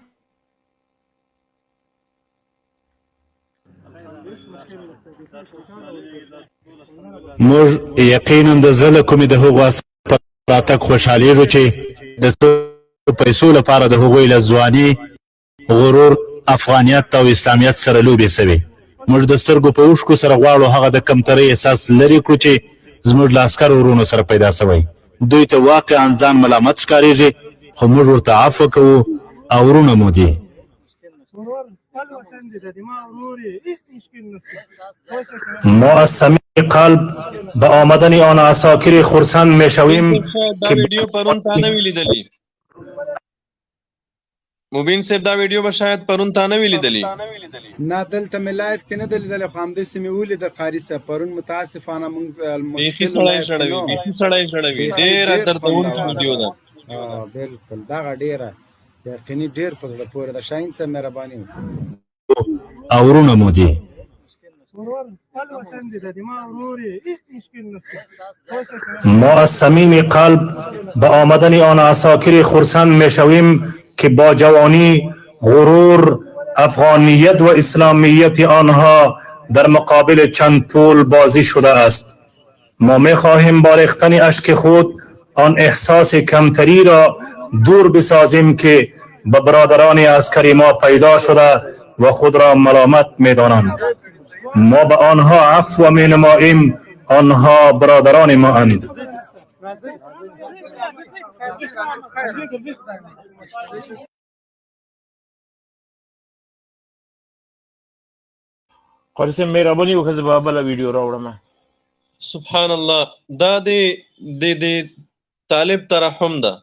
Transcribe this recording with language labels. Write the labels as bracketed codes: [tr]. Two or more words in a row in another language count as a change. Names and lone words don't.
[ps] موږ یقینا د زړه کومې د هغو راتګ خوشحالیږو چې د پیسو لپاره د هغوی له ځواني، غرور، افغانیت او اسلامیت سره لوبې سوي. موږ د سترګو په اوښکو سره غواړو هغه د کمترۍ احساس لرې کړو چې زموږ له عسکرو ورونو سره پیدا سوی. دوی ته واقعا ځان ملامت ښکارېږي، خو موږ ورته عفو کوو او ورونه مو دي. [fa] ما از صمیم قلب به آمدن آن عساکر خرسند میشویم [ps] که ویډیو پرون تا نه وی لیدلی. مبین صاحب دا ویډیو به شاید پرون تا نه وی لیدلی. نه دلته مې لایف کې نه ده لیدلی، خو همداسې مې ولیده قاري صاحب پرون. متاسفانه موږ بیخي سړی شړوي، ډېره دردونکې ویډیو ده. بالکل دغه ډېره یقیني ډېر په زړه پورې ده. شاهین صاحب مهرباني وکړئ. او ورونه مو دي. [fa] ما از صمیم قلب به آمدن آن عساکر خرسند میشویم که با جوانی، غرور، افغانیت و اسلامیت آنها در مقابل چند پول بازی شده است. ما می‌خواهیم با ریختن اشک خود آن احساس کمتری را دور بسازیم که به برادران عسکری ما پیدا شده و خود را ملامت می‌دانند. ما به آنها عفو می‌نماییم، آنها برادران ما اند. [ps] قاری صاحب مهرباني وکړه، زه به بله ویډیو راوړم. [ar] سبحان الله، [ps] دا د طالب ترحم ده.